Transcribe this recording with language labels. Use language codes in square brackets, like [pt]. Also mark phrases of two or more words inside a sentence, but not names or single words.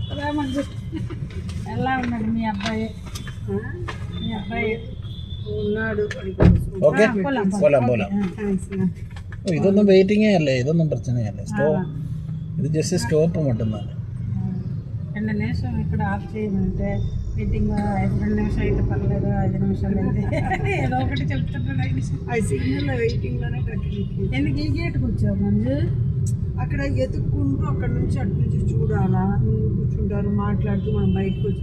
[te] మంచి ఎలా ఉన్నాడు మీ అబ్బాయి? ఉన్నాడు. [ml] ഓക്കെ പോലാം ഇതൊന്നും വെയിറ്റിംഗേ അല്ലേ, ഇതൊന്നും പ്രശ്നമല്ലേ. ഇത് [en] just stop [ml] மட்டும்தான். [te] 2 నిమిషం ఇక్కడ ఆఫ్ చేయమంటే మీటింగ్ 2 నిమిషాలు అయితే పర్లేదు, 5 నిమిషాలు అయితే ఏదో ఒకటి చెప్తుంటాడు. 5 నిమిషాలు సిగ్నల్ వెయిటింగ్లోనే కట్టి ఎందుకు ఈ గేట్కి వచ్చావు మంజు? అక్కడ ఎత్తుక్కుంటూ అక్కడ నుంచి అటు నుంచి చూడాలా, కూర్చుంటారు మాట్లాడుతూ మనం బయటకు వచ్చి.